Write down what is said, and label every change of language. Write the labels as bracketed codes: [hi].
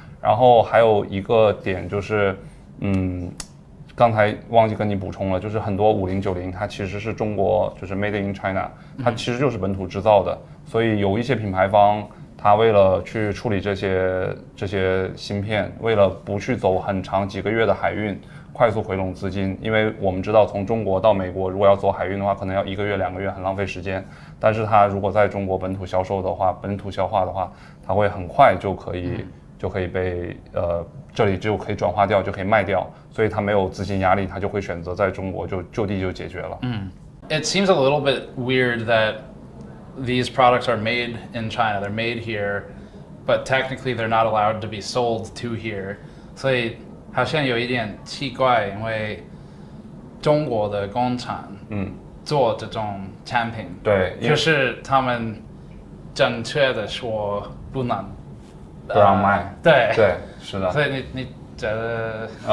[zh] 然后还有一个点就是，刚才忘记跟你补充了，就是很多5090它其实是中国就是 [en] Made in China， [zh] 它其实就是本土制造的，所以有一些品牌方它为了去处理这些芯片，为了不去走很长几个月的海运，快速回笼资金，因为我们知道从中国到美国如果要走海运的话，可能要1个月2个月，很浪费时间。但是它如果在中国本土销售的话，本土消化的话，它会很快就可以被这里就可以转化掉，就可以卖掉，所以它没有资金压力，它就会选择在中国就地就解决了。 [en] It seems a little bit weird that these products are made in China. They're made here, but technically they're not allowed to be sold to here. [zh] 所以好像有一点奇怪，因为中国的工厂做这种产品，对，就是他们正确的说不能。不让卖，对，是的。所以你觉得，